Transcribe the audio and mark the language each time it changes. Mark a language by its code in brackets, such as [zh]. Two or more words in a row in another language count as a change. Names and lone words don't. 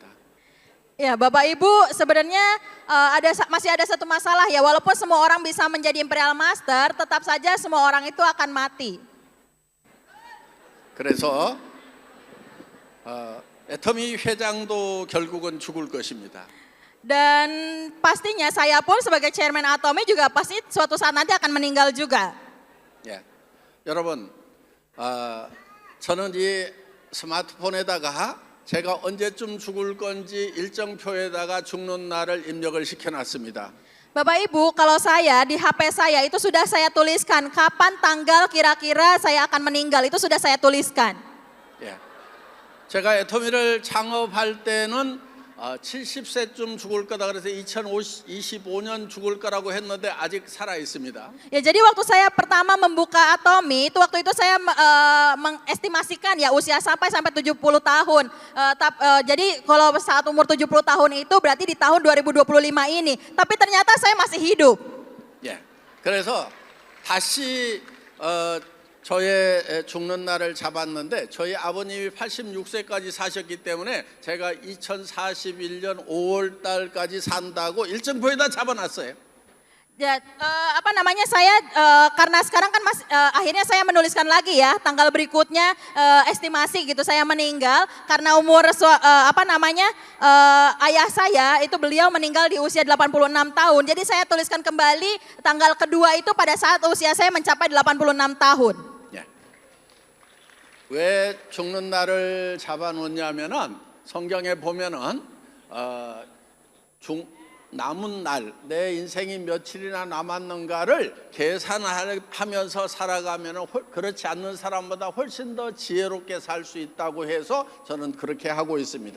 [id] Ya Bapak Ibu sebenarnya masih ada satu masalah ya, walaupun semua orang bisa menjadi Imperial Master, tetap saja semua orang itu akan mati. [ko] 그래서 애터미 회장도 결국은 죽을 것입니다. [id] Dan pastinya saya pun sebagai chairman Atomy juga pasti suatu saat nanti akan meninggal juga. [ko] 예. 여러분, 저는 이 스마트폰에다가 제가 언제쯤 죽을 건지 일정표에다가 죽는 날을 입력을 시켜놨습니다. [id] Bapak Ibu, kalau saya di HP saya itu sudah saya tuliskan kapan tanggal kira-kira saya akan meninggal, itu sudah saya tuliskan. [ko] 예. 제가 애터미를 창업할 때는 70세쯤 죽을 거다 그래서 2025년 죽을 거라고 했는데 아직 살아 있습니다. [id] Ya jadi waktu saya pertama membuka Atomy itu waktu itu saya mengestimasikan ya usia sampai 70 tahun. Jadi kalau saat umur 70 tahun itu berarti di tahun 2025 ini. Tapi ternyata saya masih hidup. [ko] 예. 그래서 다시 저의 죽는 날을 잡았는데 저희 아버님이 86세까지 사셨기 때문에 제가 2041년 5월 달까지 산다고 일정표에다 잡아놨어요. [id] Ya, saya karena sekarang kan akhirnya saya menuliskan lagi ya tanggal berikutnya estimasi gitu saya meninggal karena umur ayah saya itu beliau meninggal di usia 86 tahun. Jadi saya tuliskan kembali tanggal kedua itu pada saat usia saya mencapai 86 tahun. [ko] 왜 죽는 날을 잡아놓냐면은 성경에 보면은 남은 날, 내 인생이 며칠이나 남았는가를 계산하면서 살아가면은 그렇지 않는 사람보다 훨씬 더 지혜롭게 살 수 있다고 해서 저는 그렇게 하고 있습니다.